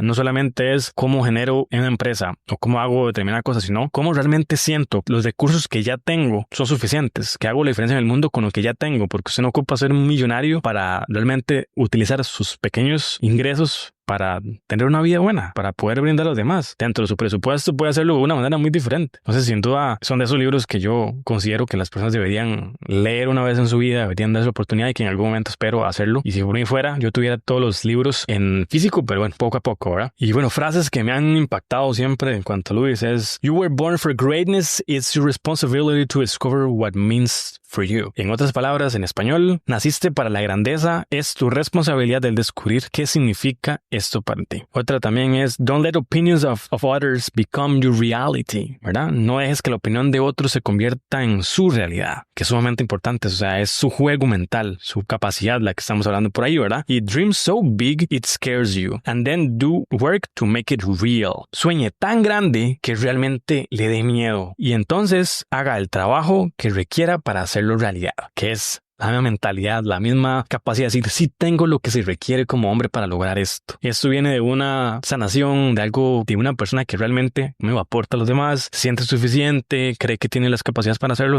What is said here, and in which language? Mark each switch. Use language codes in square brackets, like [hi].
[es] No solamente es cómo genero en una empresa o cómo hago determinada cosa, sino cómo realmente siento los recursos que ya tengo son suficientes, que hago la diferencia en el mundo con lo que ya tengo, porque usted no ocupa ser un millonario para realmente utilizar sus pequeños ingresos para tener una vida buena, para poder brindar a los demás. Dentro de su presupuesto puede hacerlo de una manera muy diferente. Entonces, sin duda, son de esos libros que yo considero que las personas deberían leer una vez en su vida, deberían darse la oportunidad y que en algún momento espero hacerlo. Y si por mí fuera, yo tuviera todos los libros en físico, pero bueno, poco a poco, ¿verdad? Y bueno, frases que me han impactado siempre en cuanto a Luis es: [en] You were born for greatness, it's your responsibility to discover what means for you. [es] En otras palabras, en español, naciste para la grandeza, es tu responsabilidad el descubrir qué significa esto para ti. Otra también es: [en] Don't let opinions of others become your reality, [es] ¿verdad? No dejes que la opinión de otros se convierta en su realidad, que es sumamente importante. O sea, es su juego mental, su capacidad, la que estamos hablando por ahí, ¿verdad? [en] Y dream so big it scares you, and then do work to make it real. [es] Sueñe tan grande que realmente le dé miedo y entonces haga el trabajo que requiera para hacerlo realidad, que es la misma mentalidad, la misma capacidad de decir, sí tengo lo que se requiere como hombre para lograr esto. Esto viene de una sanación, de algo, de una persona que realmente me aporta a los demás, se siente suficiente, cree que tiene las capacidades para hacerlo.